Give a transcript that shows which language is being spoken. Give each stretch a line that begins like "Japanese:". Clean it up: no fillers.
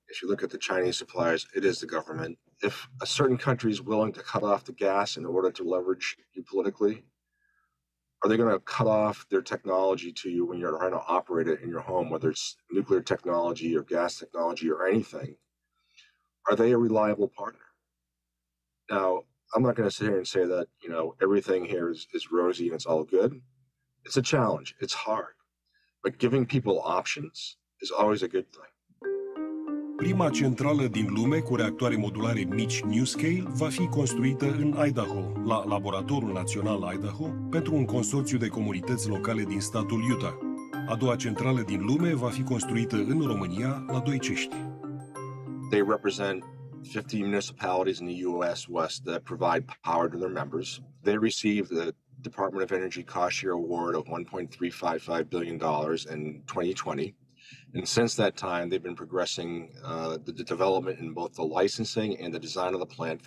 English: If you look at the Chinese suppliers, it is the government. If a certain country is willing to cut off the gas in order to leverage you politically, are they going to cut off their technology to you when you're trying to operate it in your home, whether it's nuclear technology or gas technology or anything? Are they a reliable partner? Now, I'm not going to sit here and say that, everything here is rosy and it's all good. It's a challenge. It's hard. But giving people options is always a good thing.
Romanian: Prima centrală din lume cu reactoare modulare mici NuScale va fi construită în Idaho, la Laboratorul Național Idaho, pentru un consorțiu de comunități locale din statul Utah. A doua centrală din lume va fi construită în România, la Doicești.
English: They represent 50 municipalities in the U.S. West that provide power to their members. They received the Department of Energy Cost Share Award of $1.355 billion in 2020. And since that time, they've been progressing the development in both the licensing and the design of the plant.